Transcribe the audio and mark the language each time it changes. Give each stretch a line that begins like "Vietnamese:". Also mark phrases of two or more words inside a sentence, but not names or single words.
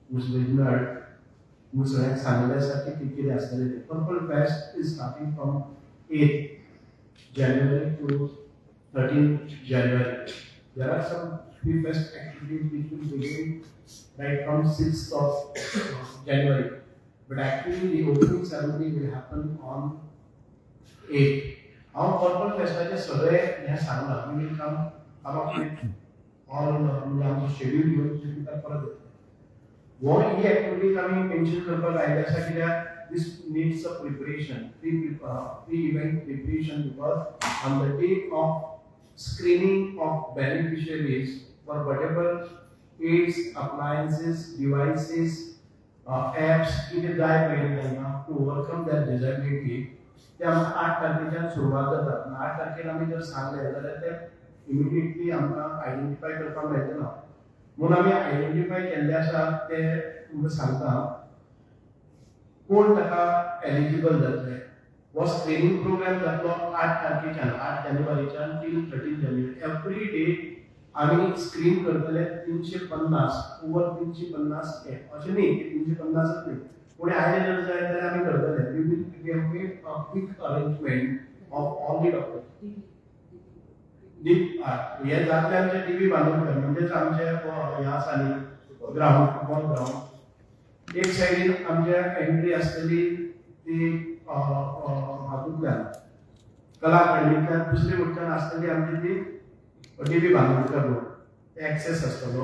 English: Purple Fest is starting from 8 January to 13 January. There are some pre-fest activities which will begin right from 6th of January. But actually the opening ceremony will happen on 8th. Our Purple Festaचे
Konkani: सगळे ह्या सांगला
English: we will come up with all
Konkani: आमचं schedule घेऊन तुमकां परत येतले. वो ही activities आम्ही मेन्शन करपाक आयल्या आसा कित्याक
English: this needs a preparation, pre-event preparation, because on the day of screening of beneficiaries for whatever aids, appliances, devices, apps,
Konkani: कितें जाय पडलें
English: to overcome that disability.
Konkani: ते आमकां 8 तारखेच्यान सुरवात जाता. 8 तारखेर आमी जर सांगले जाल्यार ते इमिडिएटली आमकां आयडेंटिफाय करपाक मेळटना. म्हणून आमी आयडेंटिफाय केल्ले आसा ते तुमकां सांगता कोण ताका एलिजिबल जातले. वो
English: screening programme
Konkani: जातलो 8 तारखेच्यान 8 जानेवारीच्यान टिल 13 जानेवारी.
English: every day
Konkani: आमी स्क्रीन करतले 350 ओवर 350 अशें न्ही 350च न्ही. पुणे आयले जर जाय जाल्यार आमी करतले.
English: We will make a quick arrangement of all the doctors.
Konkani: हे जातले आमचे टीव्ही बांदून म्हणजेच आमचे हे आसा न्ही
English: ground football ground.
Konkani: एक सायडीन आमच्या एंट्री आसतली ती हातूंतल्यान कला अकादमींतल्यान, दुसरी वटच्यान आसतली आमची ती टीव्ही बांदोडकर
English: road access
Konkani: आसतलो.